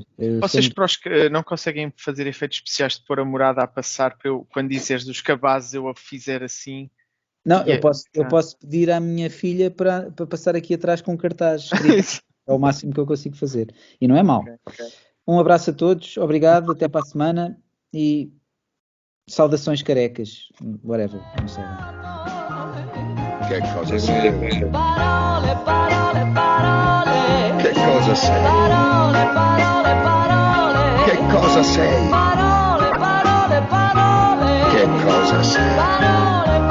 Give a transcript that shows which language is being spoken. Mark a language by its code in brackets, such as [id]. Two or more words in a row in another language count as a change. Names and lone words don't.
[pt] Vocês para os que não conseguem fazer efeitos especiais de pôr a morada a passar, para eu, quando dizeres dos cabazes, eu a fizer assim. Não, eu posso pedir à minha filha para passar aqui atrás com um cartaz. É o máximo que eu consigo fazer. E não é mau. Okay. Um abraço a todos, obrigado, até para a semana e saudações carecas. Whatever, não sei. [it] Che cosa sei? Parole, parole, parole. Che cosa sei? Parole, parole, parole. Che cosa sei? Parole, parole, parole. Che cosa sei? Parole.